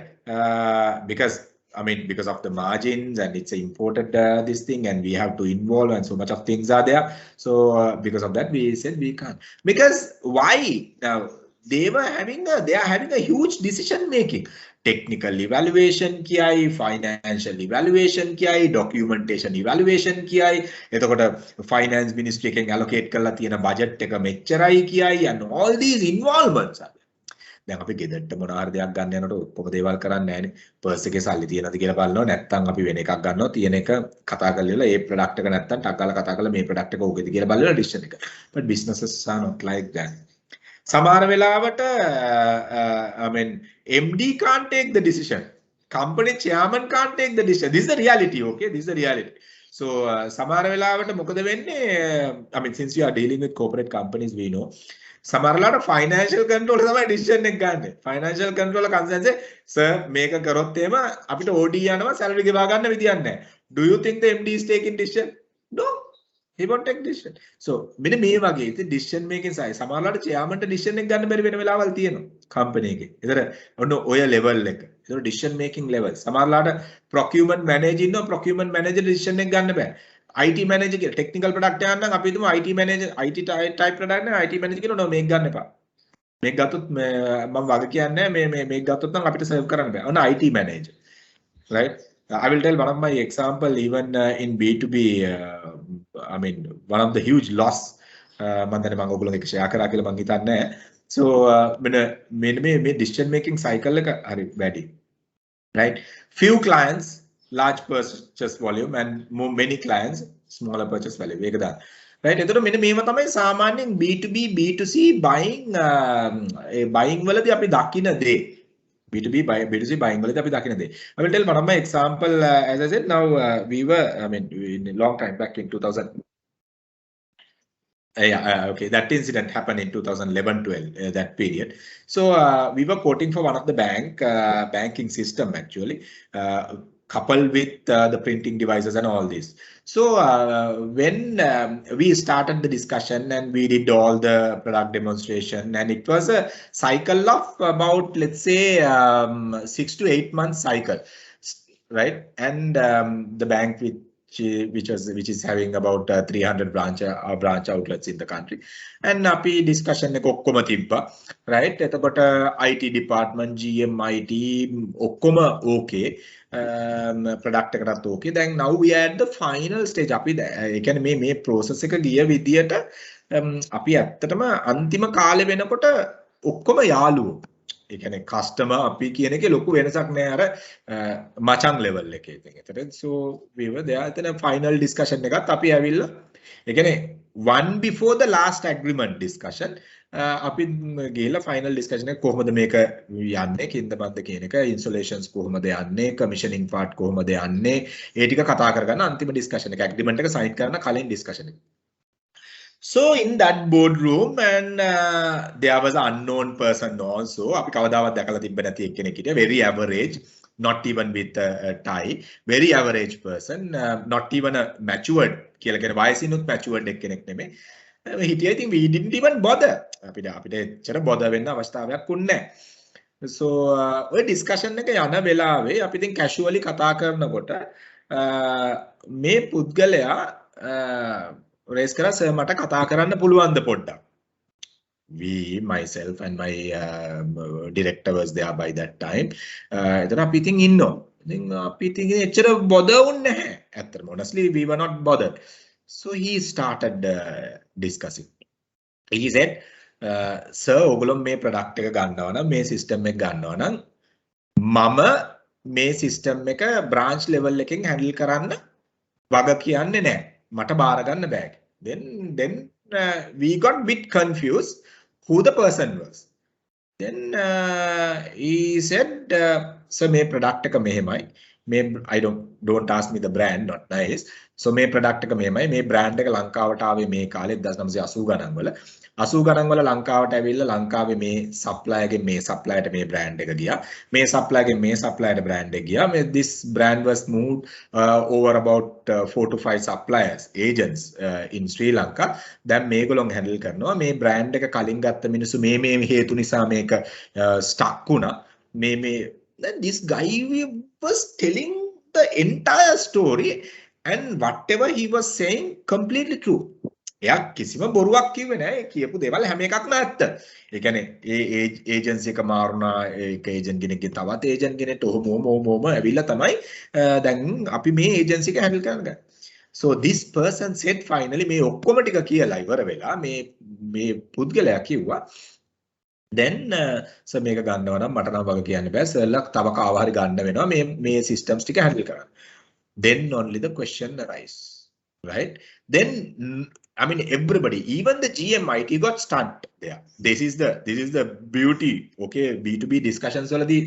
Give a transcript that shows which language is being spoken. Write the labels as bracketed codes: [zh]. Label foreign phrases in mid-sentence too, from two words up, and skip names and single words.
[en] Because I mean, because of the margins, and it's imported this thing, and we have to involve, and so much of things are there. So because of that, we said we can't. Because why? Now they are having a huge decision making. Technical evaluation कियाई, financial evaluation कियाई, documentation evaluation कियाई. [si] එතකොට [en] finance ministry [si] එකෙන් allocate කරලා තියෙන budget එක මෙච්චරයි කියායි, [en] and all these involvements are. [si] දැන් අපි ගෙදරට මොන හරි දෙයක් ගන්න යනකොට ඔක්කොම දේවල් කරන්නේ නැහැනේ. පර්ස් එකේ සල්ලි තියෙනවද කියලා බලනවා. නැත්නම් අපි වෙන එකක් ගන්නවා. තියෙන එක කතා කරලා ඒ ප්‍රොඩක්ට් එක නැත්නම් ටක් ගාලා කතා කරලා මේ ප්‍රොඩක්ට් එක ඕකේද කියලා බලලා ඩිසිෂන් එක. [en] But businesses are not like that. [si] සමහර වෙලාවට [en] I mean MD can't take the decision. Company chairman can't take the decision. This is the reality, okay? This is the reality. So [si] සමහර වෙලාවට මොකද වෙන්නේ? [en] I mean, since you are dealing with corporate companies, we know. [si] සමහරලාට [en] financial control [si] තමයි decision එක ගන්න. [en] Financial controller concern say, sir [si] මේක කරොත් එහෙම අපිට OD යනවා, salary ගෙවා ගන්න විදියක් නැහැ. [en] Do you think the MD is taking decision? No. He won't take decision. So [si] මෙන්න මේ වගේ ඉතින් [en] decision making side [si] සමහරලාට chairman ට decision එක ගන්න බැරි වෙන වෙලාවල් තියෙනවා company එකේ. ඒතර ඔන්න ඔය level එක. ඒතර [en] decision making level. [si] සමහරලාට [en] procurement manager [si] ඉන්නවා, [en] procurement manager [si] decision එක ගන්න බෑ. [en] IT manager [si] කියලා [en] technical product [si] එකක් නම් අපි හිතමු [en] IT manager IT type product [si] නම් [en] IT manager [si] කියනවා නෝ මේක ගන්න එපා. මේක ගත්තොත් මම වග කියන්නේ මේක ගත්තොත් නම් අපිට serve කරන්න බෑ. ඔන්න [en] IT manager. Right? I will tell one of my example even in B2B I mean one of the huge loss [si] මම දැන් මම ඔයගොල්ලෝ එක්ක share කරා කියලා මම හිතන්නේ. So මෙන්න මේ [en] decision making cycle [si] එක හරි වැඩි. [en] Right? Few clients large purchase volume and many clients smaller purchase value. [si] ඒක දාන්න. Right? එතකොට මෙන්න මේව තමයි සාමාන්‍යයෙන් [en] B2B B2C buying buying [si] වලදී අපි දකින දේ. [en] B2B B2C buying [si] වලදී අපි දකින දේ. [en] I will tell one of my example as I said now we were I mean in a long time back in 2000 okay, that incident happened in 2011-12, that period. So we were quoting for one of the banking system actually, coupled with the printing devices and all this. So when we started the discussion and we did all the product demonstration, and it was a cycle of about, let's say, 6 to 8 months cycle, right? And the bank which is having about 300 branch outlets in the country, and [si] අපි discussion එක ඔක්කොම තිබ්බා, [en] right? [si] එතකොට [en] IT department GM IT [si] ඔක්කොම okay, product එකටත් okay. [en] Then now we are at the final stage. [si] අපි ඒ කියන්නේ මේ process එක ගිය විදියට අපි ඇත්තටම අන්තිම කාලේ වෙනකොට ඔක්කොම යාළුවෝ. ඒ කියන්නේ customer අපි කියන එකේ ලොකු වෙනසක් නෑ අර මචං level එකේ. ඉතින් [en] so we were there at the final discussion [si] එකත් අපි ඇවිල්ලා ඒ කියන්නේ [en] one before the last agreement discussion [si] අපි ගිහලා [en] final discussion [si] එක කොහොමද මේක යන්නේ කින්දමන්ද කියන එක, installations කොහොමද යන්නේ, [en] commissioning part [si] කොහොමද යන්නේ, ඒ ටික කතා කරගන්න අන්තිම discussion එක agreement එක sign කරන කලින් discussion එක. [en] So in that boardroom and there was an unknown person also. [si] අපි කවදාවත් දැකලා තිබ්බ නැති එක්කෙනෙක් හිටියා, [en] very average, not even with a tie, very average person, not even a matured [si] කියලා කියන වයසිනුත් [en] matured [si] එක්කෙනෙක් නෙමෙයි. හිටියා. ඉතින් [en] we didn't even bother. [si] අපිට එච්චර bother වෙන්න අවස්ථාවක් උන්නේ නැහැ. So ඔය discussion එක යන වෙලාවේ අපි ඉතින් casually කතා කරනකොට මේ පුද්ගලයා raise කරා, sir මට කතා කරන්න පුළුවන්ද පොඩ්ඩක්. [en] We, myself and my director was there by that time. [si] එතන අපි ඉතින් ඉන්නවා. ඉතින් අපි ඉතින් එච්චර bother වුන්නේ නැහැ. [en] ඇත්තටම honestly we were not bothered. So he started discussing. He said, sir [si] ඔයගොල්ලෝ මේ product එක ගන්නවා නම්, මේ system එක ගන්නවා නම් මම මේ system එක [en] branch level [si] එකෙන් handle කරන්න වග කියන්නේ නැහැ. මට බාර ගන්න බෑ. [en] Then we got bit confused who the person was. Then he said, sir [si] මේ product එක මෙහෙමයි. [en] I don't ask me the brand, not nice. [si] So මේ product එක මෙහෙමයි, මේ brand එක ලංකාවට ආවේ මේ කාලේ 1980 ගණන් වල. 80 ගණන් වල ලංකාවට ඇවිල්ලා ලංකාවේ මේ supplier ගේ මේ supplier ට මේ brand එක ගියා. මේ supplier ගේ මේ supplier ට brand එක ගියා. [en] This brand was moved over about 4 to 5 suppliers, agents in Sri Lanka. [si] දැන් මේගොල්ලෝ handle කරනවා. මේ brand එක කලින් ගත්ත මිනිස්සු මේ හේතු නිසා මේක stuck වුණා. [en] Then this guy was telling the entire story, and whatever he was saying completely true. [si] එයා කිසිම බොරුවක් කිව්වේ නැහැ. කියපු දේවල් හැම එකක්ම ඇත්ත. ඒ කියන්නේ ඒ ඒජන්සි එක මාරුණා, ඒක ඒජන්ට් කෙනෙක්ගේ තවත් ඒජන්ට් කෙනෙක්ට ඔහොම ඇවිල්ලා තමයි දැන් අපි මේ ඒජන්සි එක හැන්ඩල් කරන්න ගන්නේ. [en] So this person said finally [si] මේ ඔක්කොම ටික කියලා ඉවර වෙලා මේ පුද්ගලයා කිව්වා then සර් මේක ගන්නව නම් මට නම් වගේ කියන්න බෑ සර්ලා තව කාව හරි ගන්න වෙනවා මේ systems ටික handle කරන්න. [en] Then only the question arise, right? Then I mean everybody, even the GMIT got stunned there. This is the beauty, okay? B2B discussions වලදී